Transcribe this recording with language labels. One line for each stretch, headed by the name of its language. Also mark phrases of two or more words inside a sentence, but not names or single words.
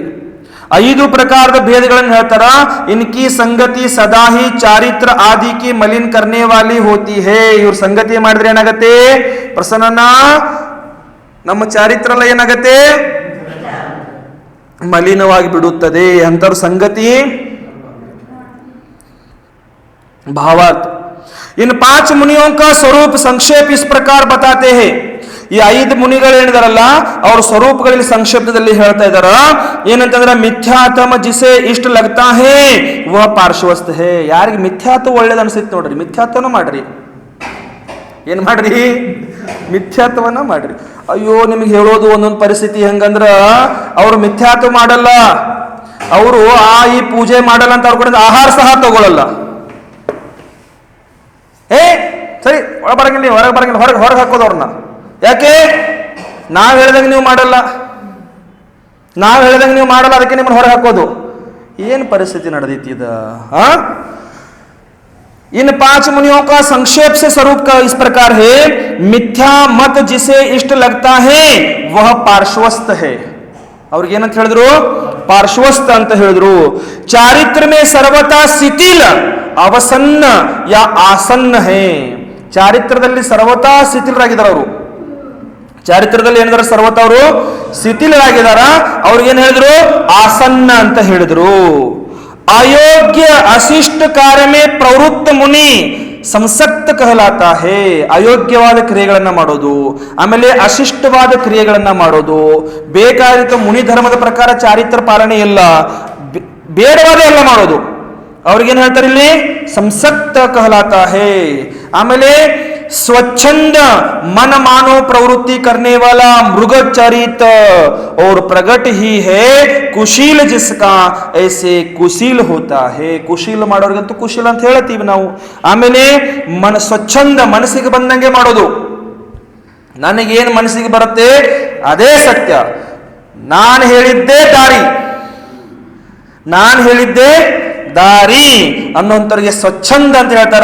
Kannada: 5 ಪ್ರಕಾರದ ಭೇದಗಳನ್ನು ಹೇಳ್ತಾರ.
Hindi: इनकी संगति सदा ही चारित्र आदि की मलिन करने वाली होती है.
Kannada: ಇವ್ರ ಸಂಗತಿ ಮಾಡಿದ್ರೆ ಏನಾಗತ್ತೆ? ಪ್ರಸನ್ನ ನಮ್ಮ ಚಾರಿತ್ರ ಎಲ್ಲ ಏನಾಗತ್ತೆ? ಮಲಿನವಾಗಿ ಬಿಡುತ್ತದೆ. ಅಂತವ್ರ ಸಂಗತಿ भावार्थ।
Hindi: इन 5 मुनियों का स्वरूप संक्षेप इस प्रकार बताते हैं।
Kannada: ಈ 5 ಮುನಿಗಳೇನಿದಾರಲ್ಲ ಅವ್ರ ಸ್ವರೂಪಗಳಲ್ಲಿ ಸಂಕ್ಷೇಪದಲ್ಲಿ ಹೇಳ್ತಾ ಇದಾರ.
Hindi: ಏನಂತಂದ್ರೆ मिथ्यामत जिसे इष्ट लगता है वह पार्श्वस्थ है.
Kannada: ಯಾರಿಗೆ ಮಿಥ್ಯಾತ್ವ ಒಳ್ಳೇದು ಅನ್ಸುತ್ತೆ ನೋಡ್ರಿ, ಮಿಥ್ಯಾತ್ವನ ಮಾಡ್ರಿ. ಏನ್ ಮಾಡ್ರಿ? ಮಿಥ್ಯಾತ್ವನ ಮಾಡ್ರಿ. ಅಯ್ಯೋ, ನಿಮ್ಗೆ ಹೇಳೋದು ಒಂದೊಂದು ಪರಿಸ್ಥಿತಿ ಹೆಂಗಂದ್ರ ಅವ್ರು ಮಿಥ್ಯಾತ್ವ ಮಾಡಲ್ಲ, ಅವರು ಈ ಪೂಜೆ ಮಾಡಲ್ಲ ಅಂತ ಅವ್ರ ಕಡೆ ಆಹಾರ ಸಹ ತಗೊಳ್ಳಲ್ಲ. ಸರಿ, ಒಳ ಬರಂಗಿಲ್ಲ, ಹೊರಗೆ ಬರಂಗಿಲ್ಲ, ಹೊರಗೆ ಹಾಕೋದು ಅವ್ರನ್ನ. ಯಾಕೆ? ನಾವ್ ಹೇಳ್ದಂಗೆ ನೀವು ಮಾಡಲ್ಲ, ನಾವ್ ಹೇಳ್ದಂಗೆ ನೀವು ಮಾಡಲ್ಲ, ಅದಕ್ಕೆ ನಿಮ್ಮನ್ನ ಹೊರಗೆ ಹಾಕೋದು. ಏನ್ ಪರಿಸ್ಥಿತಿ ನಡೆದೈತಿ ಇದ?
Hindi: इन 5 मुनियों का संक्षेप से स्वरूप का इस प्रकार है। मिथ्या मत जिसे इष्ट लगता है वह पार्श्वस्थ है.
Kannada: ಅವ್ರಿಗೆ ಏನಂತ ಹೇಳಿದ್ರು? ಪಾರ್ಶ್ವಸ್ಥ ಅಂತ ಹೇಳಿದ್ರು.
Hindi: चारित्र में सर्वथा शिथिल अवसन्न या आसन्न है.
Kannada: ಚಾರಿತ್ರದಲ್ಲಿ ಸರ್ವತಾ ಶಿಥಿಲರಾಗಿದ್ದಾರೆ ಅವರು. ಚಾರಿತ್ರದಲ್ಲಿ ಏನಿದಾರೆ? ಸರ್ವತಾ ಅವರು ಶಿಥಿಲರಾಗಿದ್ದಾರ. ಅವ್ರಿಗೇನು ಹೇಳಿದ್ರು? ಆಸನ್ನ ಅಂತ ಹೇಳಿದ್ರು.
Hindi: अयोग्य अशिष्ट कार्य में प्रवृत्त मुनि संसक्त कहलाता है.
Kannada: ಅಯೋಗ್ಯವಾದ ಕ್ರಿಯೆಗಳನ್ನ ಮಾಡೋದು, ಆಮೇಲೆ ಅಶಿಷ್ಟವಾದ ಕ್ರಿಯೆಗಳನ್ನ ಮಾಡೋದು, ಬೇಕಾದ ಮುನಿ ಧರ್ಮದ ಪ್ರಕಾರ ಚಾರಿತ್ರ ಪಾಲನೆ ಇಲ್ಲ, ಬೇಡವಾದ ಎಲ್ಲ ಮಾಡೋದು. ಅವ್ರಿಗೇನ್ ಹೇಳ್ತಾರೆ ಇಲ್ಲಿ?
Hindi: संसक्त कहलाता है. ಆಮೇಲೆ स्वच्छंद मन मानो प्रवृत्ति करने वाला मृगचरित और प्रगट ही है कुशील जिसका ऐसे कुशील होता है.
Kannada: ಕುಶೀಲ ಮಾಡೋರ್ಗಂತೂ ಕುಶೀಲ ಅಂತ ಹೇಳ್ತೀವಿ ನಾವು. ಆಮೇಲೆ ಸ್ವಚ್ಛಂದ, ಮನಸ್ಸಿಗೆ ಬಂದಂಗೆ ಮಾಡೋದು. ನನಗೇನು ಮನಸ್ಸಿಗೆ ಬರುತ್ತೆ ಅದೇ ಸತ್ಯ, ನಾನು ಹೇಳಿದ್ದೇ ದಾರಿ, ನಾನು ಹೇಳಿದ್ದೇ ದಾರಿ ಅನ್ನೋಂಥವ್ರಿಗೆ ಸ್ವಚ್ಛಂದ ಅಂತ ಹೇಳ್ತಾರ.